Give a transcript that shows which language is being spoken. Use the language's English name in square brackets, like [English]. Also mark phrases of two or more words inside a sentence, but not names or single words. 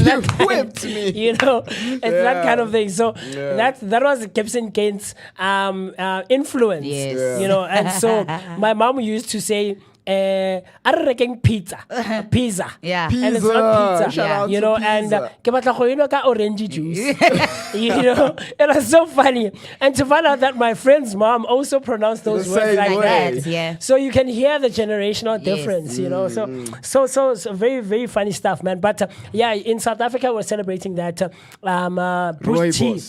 [English] that kind- whipped me. It's that kind of thing. So Yeah. that was Gibson Kent's influence. Yes. Yeah. And so my mom used to say, "I'm making pizza." Yeah. And it's not pizza. Shout out You to know, and pizza. [Tswana] ke batla go enwa ka [English] orange juice. It was so funny. And to find out that my friend's mom also pronounced those The words same like way. that. Yeah. So you can hear the generational Yes. difference, So very, very funny stuff, man. But in South Africa, we're celebrating that Bush tea.